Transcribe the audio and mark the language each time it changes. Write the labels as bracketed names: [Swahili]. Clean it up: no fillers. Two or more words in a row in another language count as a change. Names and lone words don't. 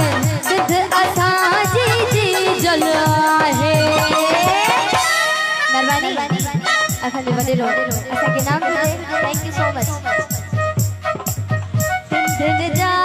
[Sindhi] सिद्ध असाजी जी जल आहे मेहरबानी असांजे वॾे असांखे नाम ॾिजे [English] thank you so much.